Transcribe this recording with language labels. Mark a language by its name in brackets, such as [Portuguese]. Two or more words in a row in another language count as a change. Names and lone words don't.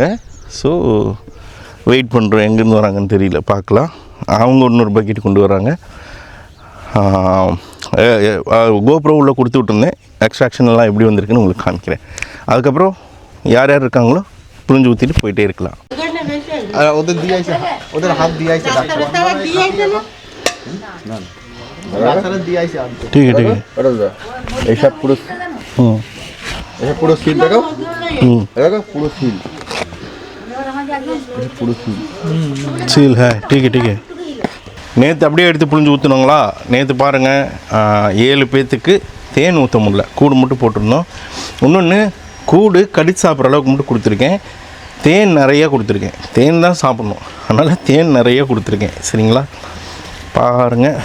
[English] so wait [Tamil] பண்ணுறோம், எங்கேருந்து வராங்கன்னு தெரியல, பார்க்கலாம். அவங்க இன்னொரு பக்கெட் கொண்டு வராங்க. கோப்ரோ உள்ளே கொடுத்து விட்டுருந்தேன். எக்ஸ்ட்ராக்ஷன்லாம் எப்படி வந்திருக்குன்னு உங்களுக்கு காமிக்கிறேன். அதுக்கப்புறம் யார் யார் இருக்காங்களோ புரிஞ்சு ஊற்றிட்டு போயிட்டே இருக்கலாம். [Bangla] ওদের দিয়ে আইছে, ওদের হাত দিয়ে আইছে, ডাক্তার দিয়ে আইছে না ডাক্তার দিয়ে আইছে। ঠিক আছে, ঠিক আছে। এইসব পুরো এইসব পুরো সিল দেখাও। দেখো পুরো সিল, পুরো সিল [Hindi] सील है. ठीक है, ठीक है. [Tamil] நேற்று அப்படியே எடுத்து புழிஞ்சு ஊற்றுனாங்களா. நேற்று பாருங்கள், 7 பேர்த்துக்கு தேன் ஊற்ற முடியல, கூடு மட்டும் போட்டிருந்தோம். இன்னொன்று, கூடு கடிச்சு சாப்பிட்ற அளவுக்கு மட்டும் கொடுத்துருக்கேன். தேன் நிறையா கொடுத்துருக்கேன். தேன் தான் சாப்பிட்ணும், அதனால் தேன் நிறையா கொடுத்துருக்கேன். சரிங்களா, பாருங்கள்.